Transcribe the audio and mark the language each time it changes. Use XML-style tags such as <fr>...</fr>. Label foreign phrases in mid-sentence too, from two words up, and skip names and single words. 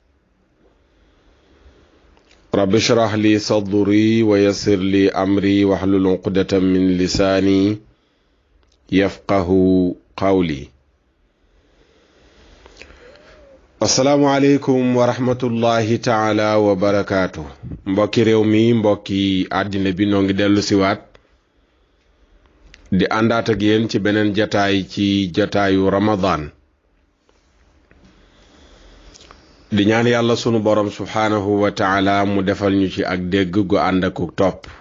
<ar>رب اشرح لي صدري ويسر لي أمري واحلل عقدة من لساني يفقه قولي. السلام عليكم ورحمة الله تعالى وبركاته.</ar> <wo>mbokki réew mi mbokki àddina bi noo ngi dellu siwaat di àndaat ak yéen ci beneen jataay ci jataayu Ramadan di ñaan yàlla sunu borom</wo> <ar>سبحانه وتعالى</ar> <wo>mu defal ñu ci ak dégg gu ànd ak topp</wo>